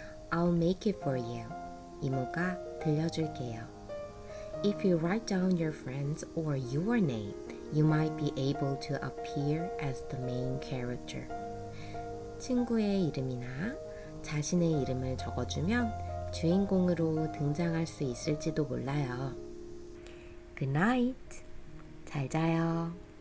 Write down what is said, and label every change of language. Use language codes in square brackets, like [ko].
[en] I'll make it for you. [ko] 이모가 들려줄게요. [en] If you write down your friends or your name, you might be able to appear as the main character. [ko] 친구의 이름이나 자신의 이름을 적어주면 주인공으로 등장할 수 있을지도 몰라요. [en] Good night. [ko] 잘 자요.